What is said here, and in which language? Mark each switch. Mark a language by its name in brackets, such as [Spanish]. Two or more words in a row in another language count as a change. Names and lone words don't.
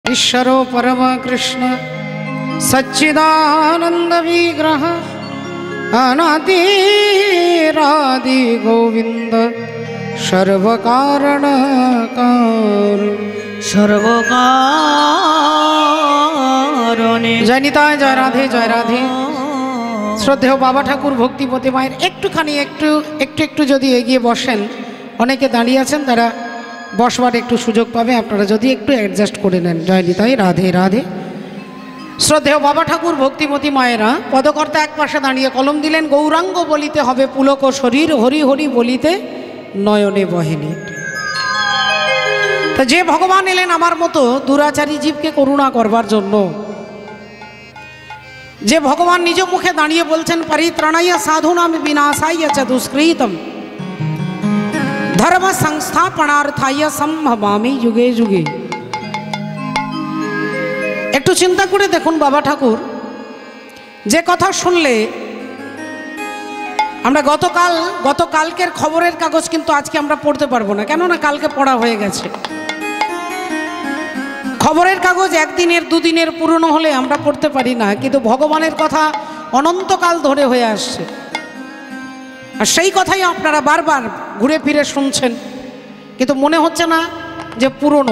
[Sanskrit] ईश्वरो परम कृष्ण सच्चिदानंद विग्रह अनादिरादि गोविंद सर्वकारणकार सर्वकारणे। [Bangla] জয় নিতাই, জয় রাধে, জয় রাধে। শ্রদ্ধেয় বাবা ঠাকুর ভক্তিপতি माয়ের একটুখানি একটু যদি এগিয়ে বসেন, অনেকে দাঁড়িয়ে আছেন তারা বসবার একটু সুযোগ পাবে, আপনারা যদি একটু অ্যাডজাস্ট করে নেন। জয় নিতাই, রাধে রাধে। শ্রদ্ধেয় বাবা ঠাকুর ভক্তিমতী মায়েরা পদকর্তা এক পাশে দাঁড়িয়ে কলম দিলেন, গৌরাঙ্গ বলিতে হবে পুলক শরীর, হরি হরি বলিতে নয়নে বহেনি। তা যে ভগবান এলেন আমার মতো দুরাচারী জীবকে করুণা করবার জন্য, যে ভগবান নিজ মুখে দাঁড়িয়ে বলছেন [Sanskrit] পরিত্রাণায় সাধুনাম বিনাশায় চ দুষ্কৃতম ধর্ম সংস্থাপনার্থায় সম্ভবামি যুগে যুগে। [Bangla] একটু চিন্তা করে দেখুন বাবা ঠাকুর যে কথা শুনলে আমরা গতকালকের খবরের কাগজ কিন্তু আজকে আমরা পড়তে পারবো না, কেননা কালকে পড়া হয়ে গেছে। খবরের কাগজ একদিনের দুদিনের পুরনো হলে আমরা পড়তে পারি না, কিন্তু ভগবানের কথা অনন্তকাল ধরে হয়ে আসছে, আর সেই কথাই আপনারা বারবার ঘুরে ফিরে শুনছেন, কিন্তু মনে হচ্ছে না যে পুরনো।